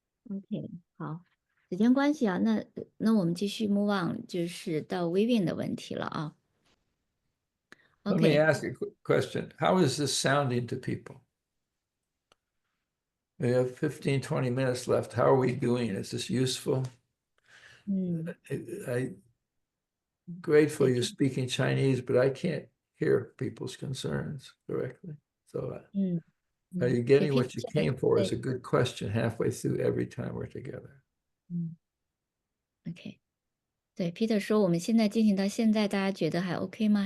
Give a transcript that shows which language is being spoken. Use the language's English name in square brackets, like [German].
[Chinese] OK， 好，时间关系啊，那我们继续 [English] move on， [Chinese] 就是到 Vivian 的问题了啊。 [English] Let me OK， ask a quick question. How is this sounding to people? We have 15, 20 minutes left. How are we doing? Is this useful? I'm grateful you're speaking Chinese, but I can't hear people's concerns directly. So are you getting what you came for is a good question halfway through every time we're together. [Chinese] OK， 对 Peter 说，我们现在进行到现在，大家觉得还 OK 吗？